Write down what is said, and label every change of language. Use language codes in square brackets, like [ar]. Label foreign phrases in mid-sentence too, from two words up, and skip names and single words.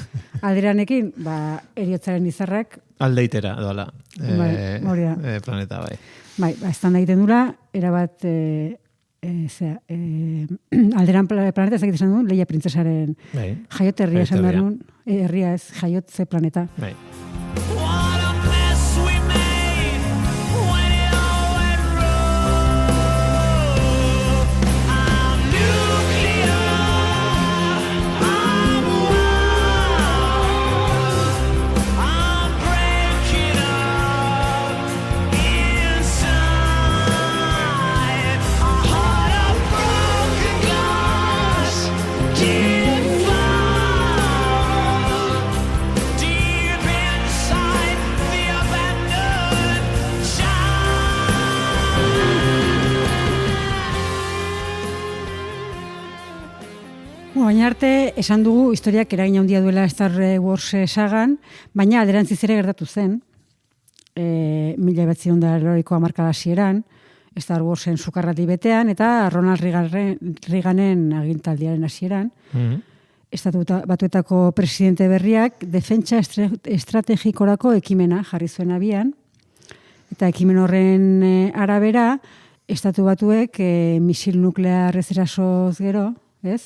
[eu] Alderanekin, heriotzaren izarrak... Aldeitera, doala. Planeta, bai. Bai, estan da egiten dura, erabat... alderan planeta ez dakit esan duen, Leia printzesaren jaiot herria esan behar nuen, herria ez, jaiotze planeta. Bai. [en] What a mess we made when it all went wrong. I'm nuclear, I'm wild, I'm breaking up inside. A heart of broken glass, deep inside the abandoned [eu] Baina arte, esan dugu historiak eragin handia duela Star Wars sagan, baina alderantziz ere gertatu zen, 1980ko hamarkada hasieran, Star Warsen sukarrati betean, eta Ronald Reaganen agintaldiaren hasieran, Estatu Batuetako presidente berriak defentsa estrategikorako ekimena jarri zuen abian, eta ekimen horren arabera, Estatu Batuek misil nuklear ez erasoz gero, ez?